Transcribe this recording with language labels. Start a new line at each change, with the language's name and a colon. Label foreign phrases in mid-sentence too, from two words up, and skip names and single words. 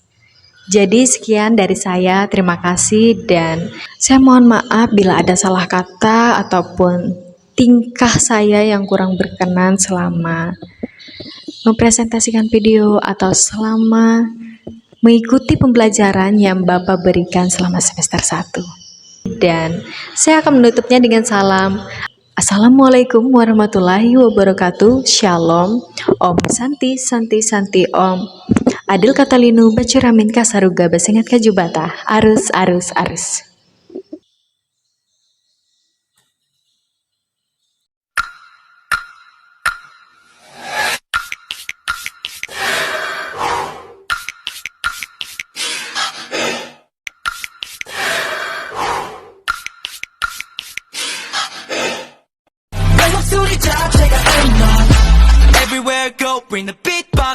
Indonesian: Jadi sekian dari saya, terima kasih dan saya mohon maaf bila ada salah kata ataupun tingkah saya yang kurang berkenan selama mempresentasikan video atau selama mengikuti pembelajaran yang Bapak berikan selama semester 1. Dan saya akan menutupnya dengan salam.
Arabic: السلام عليكم ورحمة الله وبركاته.
Indonesian: Shalom.
Sanskrit: ॐ शान्ति शान्ति शान्ति ॐ.
Kendayan: Adil Katalinu Bacuramin Kasaruga Basengat Kajubata. Arus arus arus.
English: Everywhere I go, bring the beatbox.